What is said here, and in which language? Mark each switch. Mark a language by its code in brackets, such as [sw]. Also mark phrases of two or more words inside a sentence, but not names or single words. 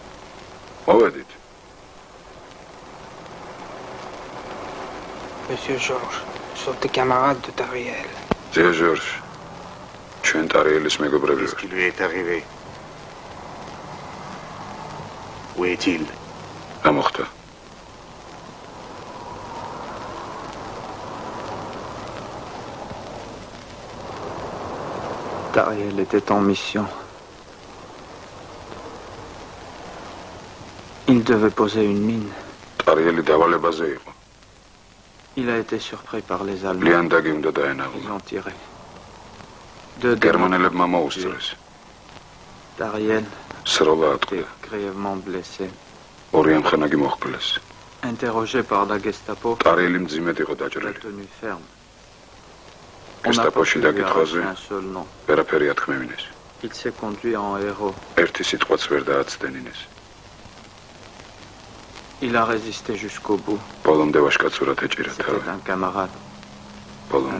[ka] მოვედით. [fr] Monsieur Georges, sont des camarades de Tariel. [ka] ძია ჟორჟ, ჩვენ ტარიელის მეგობრები [fr] Qu'est-ce [ka] ვართ. [fr] qui lui est arrivé? Où est-il? [ka] რა მოხდა? [fr] Tariel était en mission. Il devait poser une mine. [ka] ტარიელი დავალებაზე იყო. [fr] Il a été surpris par les Allemands. [ka] ლიანდაგი უნდა დაენაღლა. [fr] Ils ont tiré. Deux [ka] გერმანელებმა მოუსწრეს. [fr] Tariel [ka] სროლა [fr] était [ka] ატყდა. [fr] grièvement blessé. [ka] ორი ამხანაგი მოხბლეს. [fr] Interrogé par la Gestapo, [ka] ტარიელი მძიმედ იყო [fr] il a [ka] დაჭრილი. [fr] tenu ferme. On n'a pas [ka] გესტაპოში [fr] pu lui [ka] დაკითხვაზე [fr] arracher un seul nom. [ka] ვერაფერი ათქმევინეს. [fr] Il s'est conduit en héros. [ka] ერთი სიტყვაც ვერ დააცდენინეს. [fr] Il a résisté jusqu'au bout. [ka] ბოლომდე ვაშკაცურად ეჭირა თავი. [fr] C'était un camarade, un [ka] ბოლომდე.